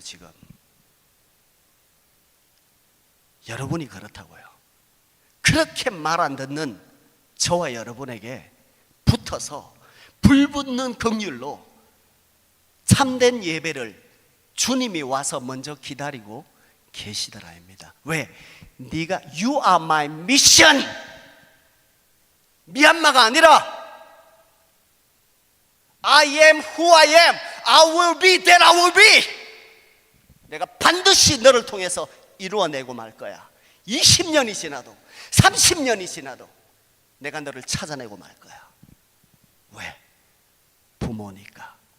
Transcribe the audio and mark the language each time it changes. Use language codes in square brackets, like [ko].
[ko] 지금 여러분이 그렇다고요. 그렇게 말 안 듣는 저와 여러분에게 붙어서 불붙는 긍휼로 참된 예배를 주님이 와서 먼저 기다리고 계시더라입니다. 왜? 네가 [en] You are my mission. [ko] 미얀마가 아니라 [en] I am who I am. I will be that I will be. [ko] 내가 반드시 너를 통해서 이루어내고 말 거야. 20년이 지나도 30년이 지나도 내가 너를 찾아내고 말 거야. 왜? 부모니까.